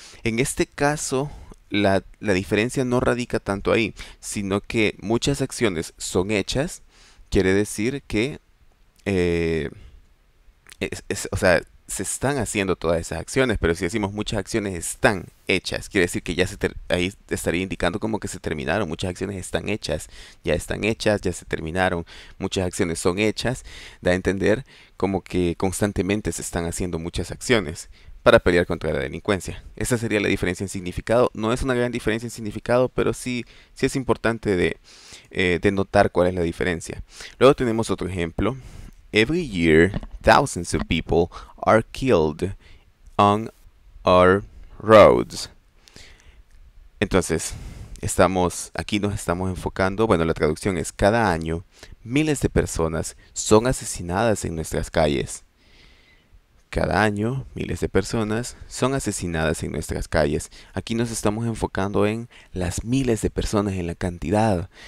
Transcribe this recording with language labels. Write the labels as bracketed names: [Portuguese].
[Spanish] En este caso, la diferencia no radica tanto ahí, sino que muchas acciones son hechas, quiere decir que eh, o sea, se están haciendo todas esas acciones, pero si decimos muchas acciones están hechas, quiere decir que ahí estaría indicando como que se terminaron, muchas acciones están hechas, ya se terminaron, muchas acciones son hechas, da a entender como que constantemente se están haciendo muchas acciones para pelear contra la delincuencia. Esa sería la diferencia en significado. No es una gran diferencia en significado, pero sí es importante de notar cuál es la diferencia. Luego tenemos otro ejemplo. [English] Every year, thousands of people are killed on our roads. [Spanish] Entonces, aquí nos estamos enfocando, bueno, la traducción es cada año, miles de personas son asesinadas en nuestras calles. Cada año, miles de personas son asesinadas en nuestras calles. Aquí nos estamos enfocando en las miles de personas, en la cantidad.